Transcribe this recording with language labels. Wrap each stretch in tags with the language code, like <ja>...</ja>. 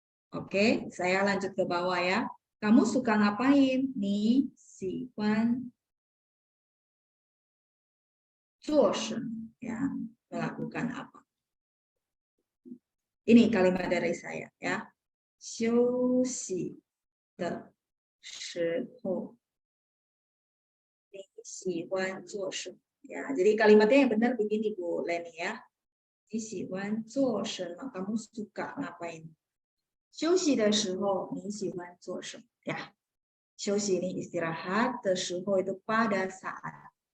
<id>Oke, saya lanjut ke bawah ya. Kamu suka ngapain? Ni siwan zuoshen ya, melakukan apa? Ini kalimat dari saya ya.</id> <zh>休息的时候你喜欢做什么?</zh> <id>Ya, jadi kalimatnya yang benar begini Bu Leni ya.</id> <zh>你喜欢做什么?</zh> <id>Kamu suka ngapain?</id> <zh>休息的时候你喜欢做什么?</zh> <id>Ya.</id> <zh>休息</zh> <id>ini istirahat,</id> <zh>的时候</zh> <id>itu pada saat.</id>